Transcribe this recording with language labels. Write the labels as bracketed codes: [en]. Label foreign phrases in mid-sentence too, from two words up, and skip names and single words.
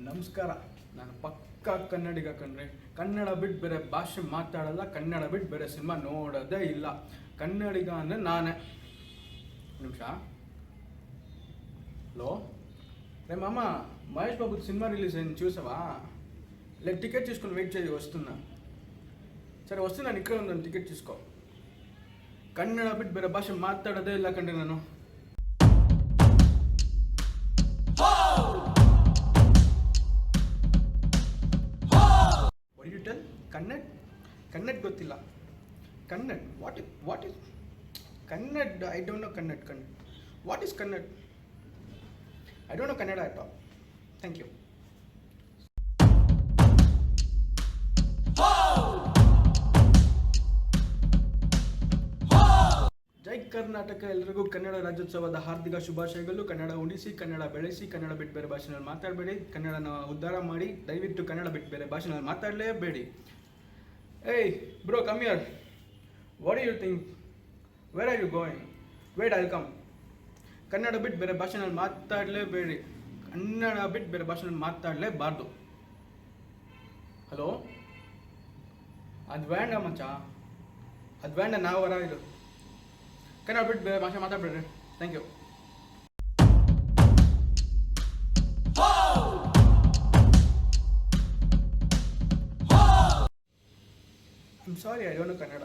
[kn] ನಮಸ್ಕಾರ. ನಾನು ಪಕ್ಕಾ ಕನ್ನಡಿಗ ಕಣ್ರಿ. ಕನ್ನಡ ಬಿಟ್ಟು ಬೇರೆ ಭಾಷೆ ಮಾತಾಡಲ್ಲ, ಕನ್ನಡ ಬಿಟ್ಟು ಬೇರೆ ಸಿನಿಮಾ ನೋಡೋದೇ ಇಲ್ಲ. ಕನ್ನಡಿಗ ಅಂದರೆ ನಾನೇ. ನಿಮಿಷ. [te] హలో రే మామ, మహేష్ బాబు సినిమా రిలీజ్ అయింది చూసావా? లేదు, టికెట్ తీసుకొని వెయిట్ చేయి, వస్తున్నా. సరే వస్తున్నాను, ఇక్కడ ఉందని టికెట్ తీసుకో. [kn] కన్నడ బిಟ್ಟು ಬೇರೆ ಭಾಷೆ ಮಾತಾಡೋದೇ ಇಲ್ಲ ಕಂಡ್ರಿ ನಾನು. [en] What you tell? [kn] ಕನ್ನಡ ಗೊತ್ತಿಲ್ಲ. ಕನ್ನಡ [en] What is Kannada? I don't know Kannada. What is Kannada? I don't know Kannada at all. Thank you. [kn] ಜೈ ಕರ್ನಾಟಕ. ಎಲ್ರಿಗೂ ಕನ್ನಡ ರಾಜ್ಯೋತ್ಸವದ ಹಾರ್ದಿಕ ಶುಭಾಶಯಗಳು. ಕನ್ನಡ ಉಳಿಸಿ, ಕನ್ನಡ ಬೆಳೆಸಿ, ಕನ್ನಡ ಬಿಟ್ಟು ಬೇರೆ ಭಾಷೆನಲ್ಲಿ ಮಾತಾಡಬೇಡಿ. ಕನ್ನಡನ ಉದ್ಧಾರ ಮಾಡಿ. ದಯವಿಟ್ಟು ಕನ್ನಡ ಬಿಟ್ಟು ಬೇರೆ ಭಾಷೆನಲ್ಲಿ ಮಾತಾಡಲೇಬೇಡಿ. [en] Hey bro, Come here. What do you think? Where are you going? Wait, I will come. [kn] ಕನ್ನಡ ಬಿಟ್ಟು ಬೇರೆ ಭಾಷೆನಲ್ಲಿ ಮಾತಾಡಲೇಬೇಡಿ. ಕನ್ನಡ ಬಿಟ್ಟು ಬೇರೆ ಭಾಷೆನಲ್ಲಿ ಮಾತಾಡಲೇಬಾರ್ದು. ಹಲೋ, ಅದು ಬೇಡ ಮಚ್ಚ, ಅದು ಬೇಡ. ನಾವು ಹೊರ ಇದು ಕನ್ನಡ ಬಿಟ್ಟು ಬೇರೆ ಭಾಷೆ ಮಾತಾಡಬೇಡ್ರಿ. [en] Thank you. I'm sorry, I don't know Kannada.